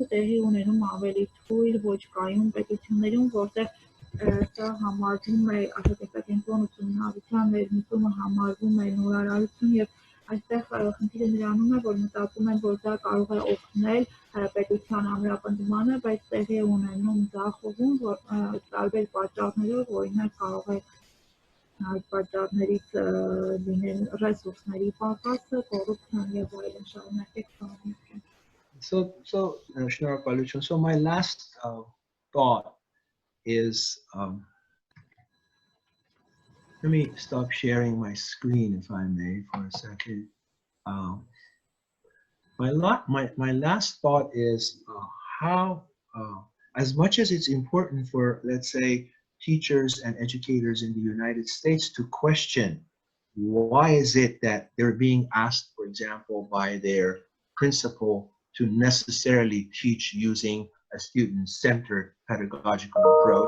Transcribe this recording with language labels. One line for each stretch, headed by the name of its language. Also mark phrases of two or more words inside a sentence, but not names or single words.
Armenian: տեղի ունենում ավելի թույլ ոչ կայուն պետություններում, որտեղ սա համարվում է աշակերտակենտրոն ուսումնարության ներմուծումը համարվում է նորարարություն եւ այստեղ խնդիրը նրանում է, որ մտածում են, որ դա կարող է օգնել պետության ամրապնդմանը, բայց տեղի է ունենում ձախողում, որ տարբեր պատճառներով, օրինակ կարող է այդ պատճառներից լինել ռեսուրսների պակասը, կոռուպցիան եւ այլն շարունակեք բանալիքը. Շնորհակալություն.
English: So my last thought is let me stop sharing my screen if I may for a second. My last thought is how as much as it's important for, let's say, teachers and educators in the United States to question why is it that they're being asked, for example, by their principal to necessarily teach using a student-centered pedagogical approach.